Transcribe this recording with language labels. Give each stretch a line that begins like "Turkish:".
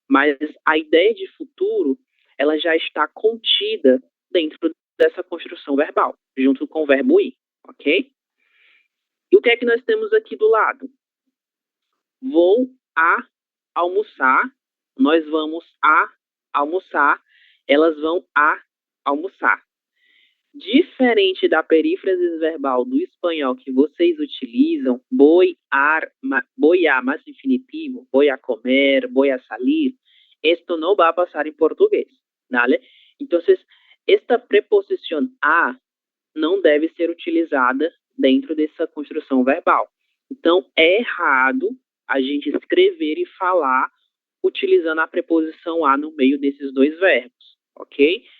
Portuguese: Mas a ideia de futuro, ela já está contida dentro dessa construção verbal, junto com o verbo ir, ok? E o que é que nós temos aqui do lado? Vou a almoçar, nós vamos a almoçar, elas vão a almoçar. Diferente da perífrase verbal do espanhol que vocês utilizam,
Spanish: voy a más infinitivo, voy a comer, voy a salir, esto no va a pasar en portugués, ¿vale? Entonces, esta preposición
Portuguese: a não deve ser utilizada dentro dessa construção verbal. Então, é errado a gente escrever e falar utilizando a preposição a no meio desses dois verbos, ok?